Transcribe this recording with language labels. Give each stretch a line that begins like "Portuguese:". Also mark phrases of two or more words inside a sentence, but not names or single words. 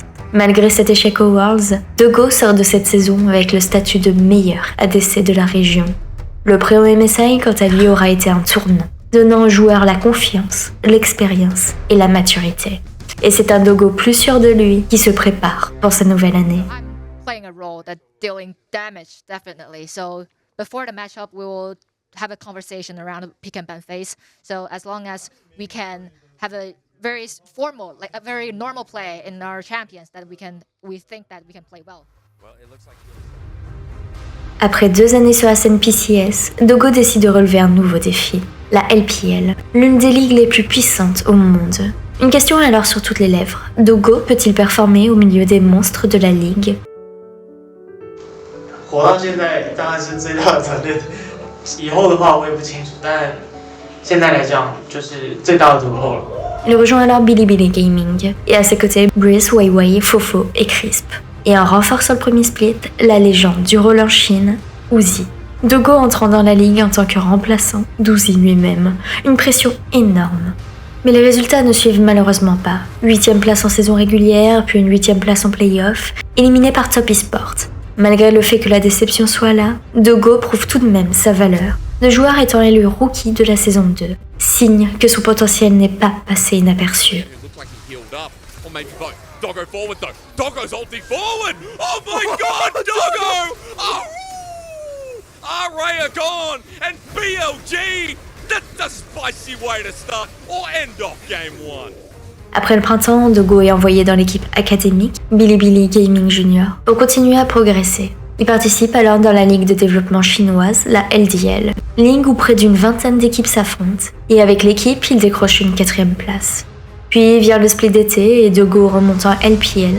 French: Malgré cet échec aux Worlds, Dogo sort de cette saison avec le statut de meilleur ADC de la région. Le pré au MSI, quant à lui, aura été un tournant, donnant aux joueurs la confiance, l'expérience et la maturité. Et c'est un Dogo plus sûr de lui qui se prépare pour sa nouvelle année.
English: I'm playing a role that dealing damage, definitely. So before the matchup, we will have a conversation around the pick and ban phase. So as long as we can have a very formal, like a very normal play in our champions, that we think that we can play well.
French: Après 2 années sur la scène PCS, Dogo décide de relever un nouveau défi, la LPL, l'une des ligues les plus puissantes au monde. Une question est alors sur toutes les lèvres. Dogo peut-il performer au milieu des monstres de la ligue?
Chinese: 活到现在当然是最大的责任， 以后的话我也不清楚，但现在来讲就是最大的突破了。
French: Il rejoint alors Bilibili Gaming, et à ses côtés Brice, Weiwei, Fofo et Crisp. Et en renforçant le premier split, la légende du rôle en Chine, Uzi. Dogo entrant dans la ligue en tant que remplaçant d'Uzi lui-même. Une pression énorme. Mais les résultats ne suivent malheureusement pas. 8e place en saison régulière, puis une 8e place en play-off, éliminé par Top Esport. Malgré le fait que la déception soit là, Dogo prouve tout de même sa valeur. Le joueur étant élu rookie de la saison 2, signe que son potentiel n'est pas passé inaperçu.
English: Doggo forward though. Doggo's ulti forward. Oh my god, Doggo! Oh! Array are gone and BLG. That's a spicy way to start or end off game 1.
French: Après le printemps, Dogo est envoyé dans l'équipe académique Bilibili Gaming Junior pour continuer à progresser. Il participe alors dans la ligue de développement chinoise, la LDL, ligue où près d'une vingtaine d'équipes s'affrontent, et avec l'équipe, il décroche une 4e place. Puis vient le split d'été et Dogo remonte en LPL.